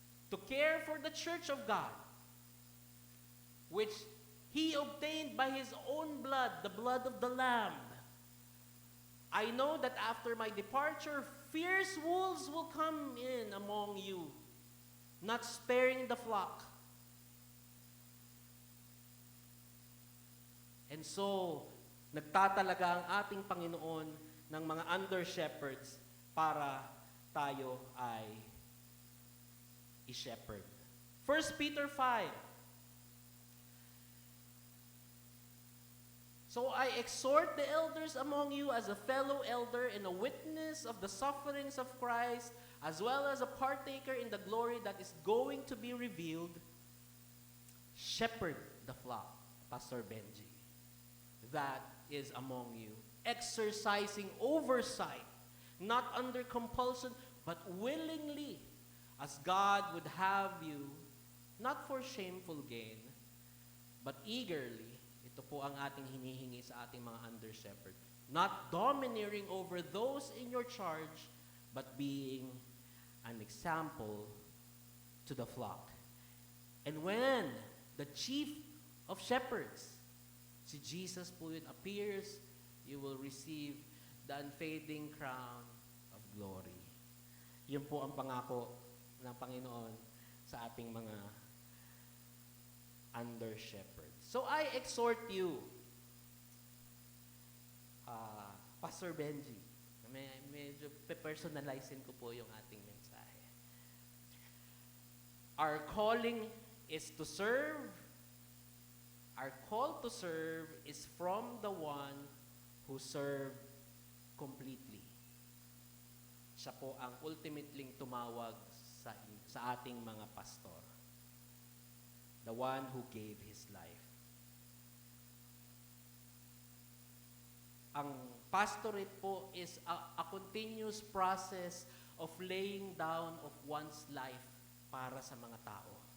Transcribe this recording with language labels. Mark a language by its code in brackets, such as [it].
[en] to care for the church of God, which he obtained by his own blood, the blood of the Lamb. I know that after my departure, fierce wolves will come in among you, not sparing the flock. [tl] And so, nagtatalaga ang ating Panginoon ng mga under-shepherds para tayo ay i-shepherd. [en] 1 Peter 5. So I exhort the elders among you as a fellow elder and a witness of the sufferings of Christ, as well as a partaker in the glory that is going to be revealed. Shepherd the flock, Pastor Benji, that is among you, exercising oversight, not under compulsion, but willingly, as God would have you, not for shameful gain, but eagerly. [tl] Ito po ang ating hinihingi sa ating mga under-shepherd. [en] Not domineering over those in your charge, but being an example to the flock. And when the chief of shepherds, [tl] si Jesus po yun, [en] appears, you will receive the unfading crown of glory. [tl] Yun po ang pangako ng Panginoon sa ating mga under-shepherds. [en] So I exhort you, [tl] Pastor Benji, medyo personalizein ko po yung ating mensahe. [en] Our calling is to serve. Our call to serve is from the one who served completely. [tl] Siya po ang ultimately tumawag sa ating mga pastor. [en] The one who gave his life. Ang pastorate po is a continuous process of laying down of one's life [tl] para sa mga tao.